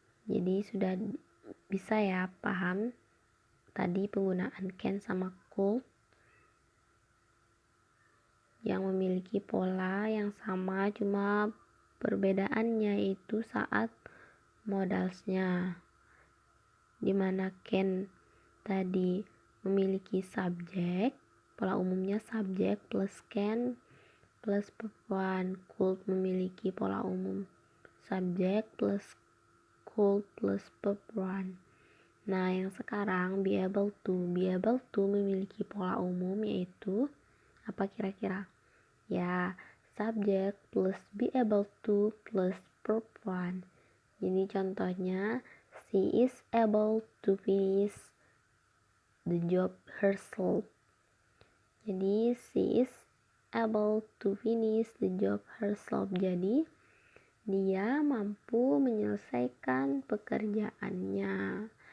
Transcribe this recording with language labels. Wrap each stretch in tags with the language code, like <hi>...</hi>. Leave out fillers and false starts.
<id>Jadi sudah bisa ya paham tadi penggunaan can sama could yang memiliki pola yang sama, cuma perbedaannya itu saat modalsnya, dimana can tadi memiliki subjek, pola umumnya subjek plus can plus verb one. Could memiliki pola umum subjek plus could plus verb one. Nah, yang sekarang be able to memiliki pola umum yaitu apa kira-kira?</id> <en>Ya, subject plus be able to plus verb one.</en> <id>Jadi contohnya,</id> <en>she is able to finish the job herself. Jadi she is able to finish the job herself.</en> <id>Jadi dia mampu menyelesaikan pekerjaannya.</id>